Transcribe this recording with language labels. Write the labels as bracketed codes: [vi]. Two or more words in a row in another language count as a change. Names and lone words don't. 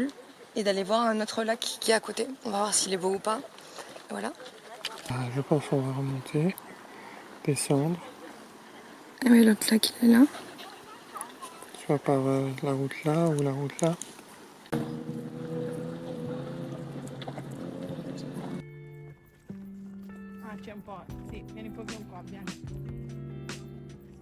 [fr] Et d'aller voir un autre lac qui est à côté. On va voir s'il est beau ou pas. Voilà. Je pense qu'on va remonter, descendre. Ah oui, l'autre lac, il est là. Soit par la route là ou la route là. [it] C'è un po', sì, vieni un po' più qua, vieni.